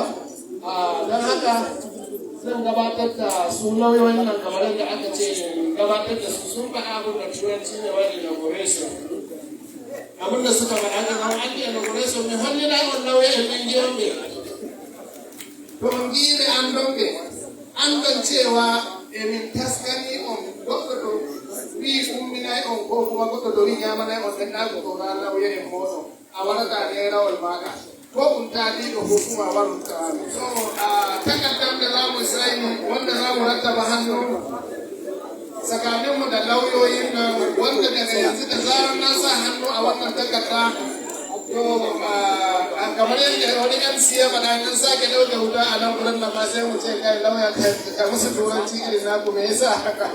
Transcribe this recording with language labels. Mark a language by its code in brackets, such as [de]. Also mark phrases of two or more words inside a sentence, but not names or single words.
[ha] Don haka zan gabatar da su lauyoyin nan kamar yadda aka ce gabatar da su sun faɗa abin da turanci ne wani inauguration. Abin da suka faɗa ga nan an yi inauguration mai hannu na yawan lauyoyin ɗin Gombe. [ff] To ngire an donge an don cewa emin taskani on goɗɗo wi umminay on ko kuma goɗɗo ɗo wi ñamanay on ɗenɗago ko ga lawye en moɗon a waɗata e rawol maɗa ko ɗum taaliɗo hukuma warutami. [ha] So takardar da za mu sayni wanda za mu rattaba hannu tsakaninmu da lauyoyin nan, wanda daga yanzu da zarar na sa hannu a wannan takarda to kamar yadda wani MC ya faɗa an sake ɗauke wuta a nan wurin nan ma sai mu ce kai lauya ka musu turanci irin naku me yasa haka.